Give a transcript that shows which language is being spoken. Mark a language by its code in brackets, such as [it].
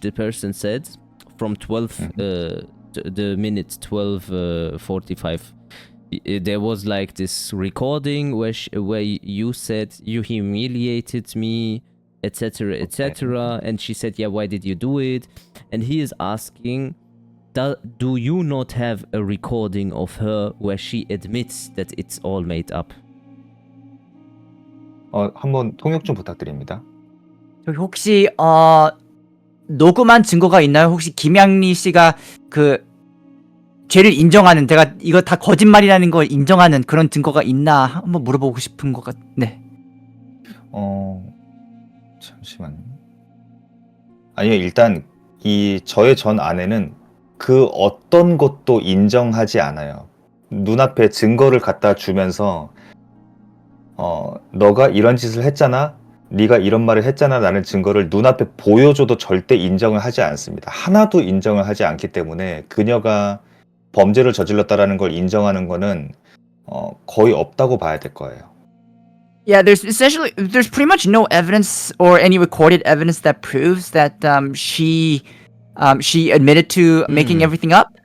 [en] The person said from 12 the minute 12:45 there was like this recording where you said you humiliated me, etc., etc. And she said, yeah, why did you do it? And he is asking, do you not have a recording of her where she admits that it's all made up? [ko] 한번 통역 좀 부탁드립니다. 저기 혹시 녹음한 증거가 있나요? 혹시 김양리 씨가 그 죄를 인정하는, 제가 이거 다 거짓말이라는 걸 인정하는 그런 증거가 있나 한번 물어보고 싶은 것 네. 잠시만요. 아니요, 일단 저의 전 아내는 그 어떤 것도 인정하지 않아요. 눈앞에 증거를 갖다 주면서 너가 이런 짓을 했잖아. 네가 이런 말을 했잖아. 라는 증거를 눈앞에 보여줘도 절대 인정을 하지 않습니다. 하나도 인정을 하지 않기 때문에 그녀가 범죄를 저질렀다라는 걸 인정하는 거는 거의 없다고 봐야 될 거예요. [en] Yeah, there's pretty much no evidence or any recorded evidence that proves that she admitted to making everything up.